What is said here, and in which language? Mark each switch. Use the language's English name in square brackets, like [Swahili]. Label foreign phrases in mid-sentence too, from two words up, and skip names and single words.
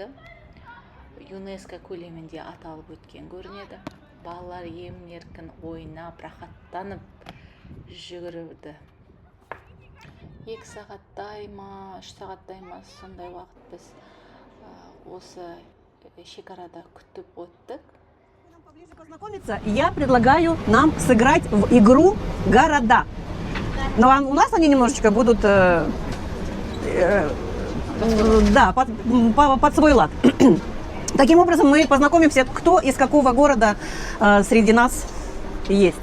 [Kazakh] ЮНЕСКО көлемінде аталып өткен көрінеді. Балалар емін-еркін ойнап, рахаттанып жүгірді. 2 сағаттай ма, 3 сағаттай ма, сондай уақыт біз осы шекарада күтіп өттік. [Russian] Я предлагаю нам сыграть в игру «Города». Но у нас они немножечко будут да, под свой лад. Таким образом, мы познакомимся, кто из какого города среди нас есть.